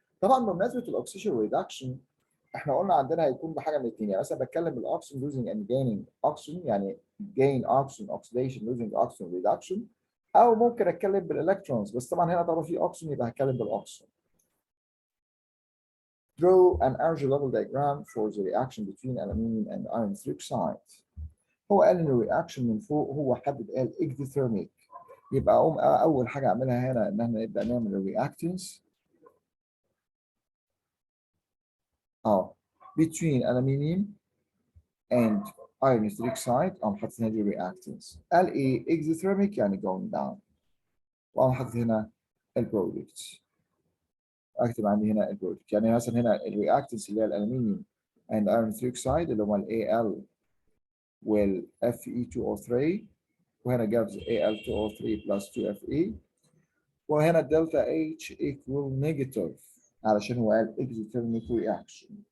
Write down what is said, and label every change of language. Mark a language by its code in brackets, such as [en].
[ar] طبعا بمناسبه الاكسجين ريدكشن احنا قلنا عندنا هيكون بحاجه من الاثنين. يعني مثلا بتكلم بالاكسجين [en] لوزنج اند جيننج اوكسجين [ar] يعني جين اوكسجين اوكسيديشن لوزنج اوكسجين ريدكشن، او ممكن اتكلم بالالكترونز بس طبعا هنا طالما في اوكسجين يبقى هتكلم بالاكسجين. [en] Draw an energy level diagram for the reaction between aluminum and iron 3 oxide. [ar] هو قال ان الرياكشن من فوق هو حدد قال exothermic. يبقى اقوم اول حاجه اعملها هنا ان احنا نبدا نعمل الرياكتنس [en] between aluminum and iron 3 oxide [ar] قام حاطط هنا دي reactants. قال ايه exothermic يعني [en] going down. [ar] وقام حاطط هنا البرودكت. اكتب عندي هنا البرودكت يعني مثلا هنا الرياكتنس اللي هي الالومنيوم [en] and iron 3 oxide [ar] اللي هم ال Al وال Fe2O3 وهنا جابز Al2O3 [en] plus 2Fe [ar] وهنا الدلتا H equal negative علشان هو قال exothermic reaction.